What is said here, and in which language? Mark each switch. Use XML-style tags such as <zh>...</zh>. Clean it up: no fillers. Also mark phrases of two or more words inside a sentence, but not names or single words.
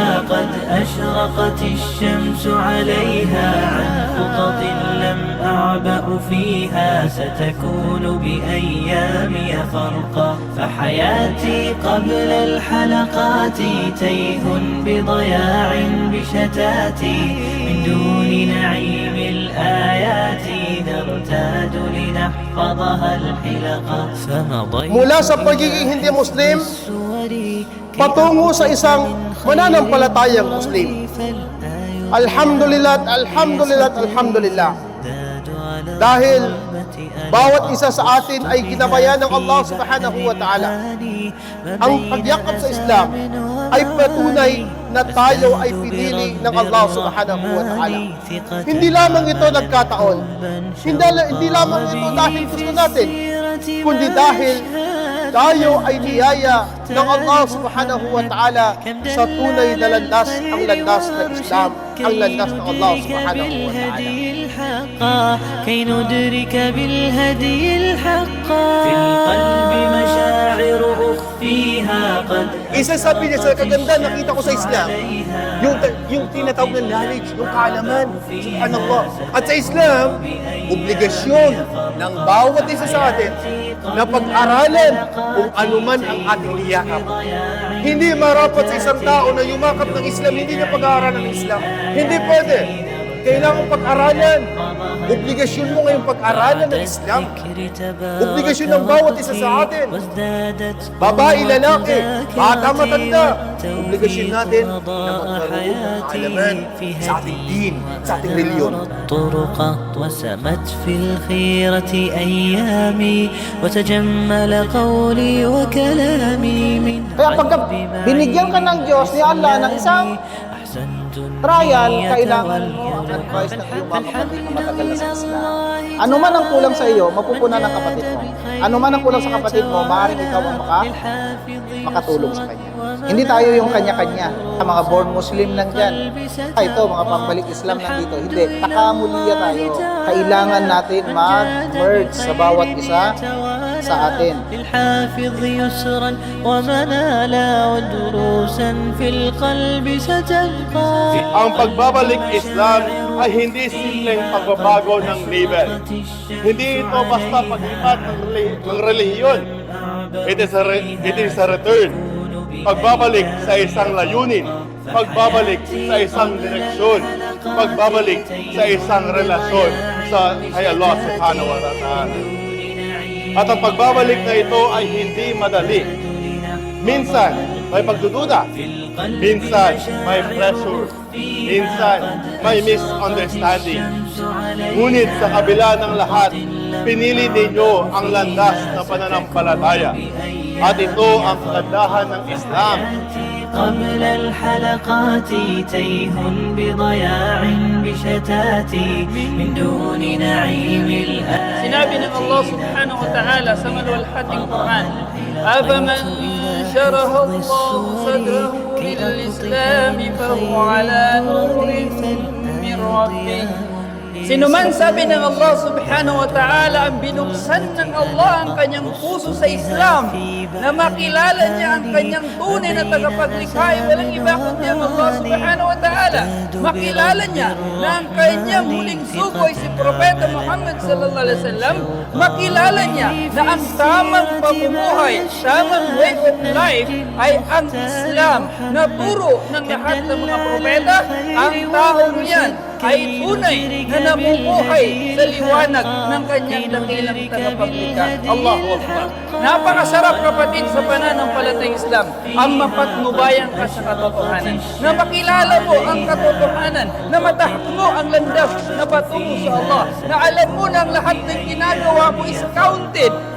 <ar>قد أشرقت الشمس عليها عن خطط لم أعبأ فيها ستكون بأيامي فرقا فحياتي قبل الحلقات تيه بضياع بشتاتي من دون نعيم الآيات نرتاد لنحفظها الحلقا</ar> <tl>Mula sa pagiging hindi Muslim, patungo sa isang mananampalatayang Muslim.</tl> <ar>الحمد لله، الحمد لله، الحمد لله.</ar> <tl>Dahil bawat isa sa atin ay ginabayan ng</tl> <ar>الله سبحانه وتعالى.</ar> <tl>Ang pagyakap sa Islam ay patunay na tayo ay pinili ng</tl> <ar>الله سبحانه وتعالى.</ar> <tl>Hindi lamang ito nagkataon. Hindi lamang ito dahil gusto natin, kundi dahil tayo ay niyaya ng</tl> <ar>الله سبحانه وتعالى</ar> <tl>sa tunay na landas, ang landas ng Islam, ang landas ng</tl> <ar>الله سبحانه وتعالى. كي ندرك بالهدي الحقا في القلب مشاعر أخفيها قد</ar> <tl>Isa sabi niya sa kaganda nakita ko sa Islam, yung tinatawag na knowledge, yung kaalaman, subhanallah. At sa Islam, obligasyon ng bawat isa sa atin na pag-aralan kung ano man ang ating niyakap. Hindi marapat sa isang tao na yumakap ng Islam, hindi niya pag-aaralan ng Islam. Hindi pwede. Kailangan pag-aralan. Obligasyon mo ngayong pag-aralan ng Islam. Obligasyon ng bawat isa sa atin. Babae, lalaki, bata, matanda. Obligasyon natin na magkaroon ng kaalaman sa ating din, sa ating reliyon.</tl> <ar>وسمت في الخيرة أيامي وتجمل قولي وكلامي من</ar> <tl>Kaya pagka binigyan ka ng Diyos ni Allah ng isang trial, kailangan mo ang advice ng iyong mga kapatid na matagal na sa Islam. Ano man ang kulang sa iyo, mapupunan ng kapatid mo. Ano man ang kulang sa kapatid mo, maaaring ikaw ang makatulong sa kanya. Hindi tayo yung kanya-kanya. Mga</tl> <en>born Muslim</en> <tl>lang dyan. Ito, mga pambalik Islam lang dito. Hindi, takamuliya tayo. Kailangan natin mag-merge sa bawat isa sa atin.</tl> <ar>الحافظ يسرا ومنالا ودروسا في القلب ستبقى</ar> <tl>Ang pagbabalik Islam ay hindi simpleng pagbabago ng label. Hindi ito basta paglipat ng relihiyon.</tl> <en>It is a return.</en> <tl>Pagbabalik sa isang layunin. Pagbabalik sa isang direksyon. Pagbabalik sa isang relasyon kay</tl> <ar>الله سبحانه وتعالى.</ar> <tl>At ang pagbabalik na ito ay hindi madali. Minsan, may pagdududa. Minsan, may pressure. Minsan, may misunderstanding. Ngunit sa kabila ng lahat, pinili ninyo ang landas na pananampalataya. At ito ang kagandahan ng Islam.</tl> <ar>قبل الحلقات تيه بضياع بشتاتي من دون نعيم الآيات.</ar> <tl>Sinabi ng</tl> <ar>الله سبحانه وتعالى</ar> <tl>sa maluwalhating Quran,</tl> <ar>أَفَمَنْ شَرَحَ اللَّهُ صَدْرَهُ لِلْإِسْلَامِ فَهُوَ عَلَى نُورٍ مِّن رَّبِّهِ.</ar> <tl>Sino man, sabi ng</tl> <ar>الله سبحانه وتعالى,</ar> <tl>ang binuksan ng Allah ang kanyang puso sa Islam, na makilala niya ang kanyang tunay na tagapaglikha, walang iba kundi ang</tl> <ar>الله سبحانه وتعالى.</ar> <tl>Makilala niya na ang kanyang huling sugo ay si Propeta Muhammad</tl> <ar>صلى الله عليه وسلم.</ar> <tl>Makilala niya na ang tamang pamumuhay, tamang</tl> <en>way of life</en> <tl>ay ang Islam, na turo ng lahat ng mga propeta. Ang taong yan ay tunay na namumuhay sa liwanag ng kanyang dakilang tagapaglikha.</tl> <ar>الله أكبر.</ar> <tl>Napakasarap, kapatid, sa pananampalatayang Islam ang mapatnubayan ka sa katotohanan, na makilala mo ang katotohanan, na matahak mo ang landas na patungo sa Allah, na alam mo na ang lahat ng ginagawa mo</tl> <en>is counted.</en>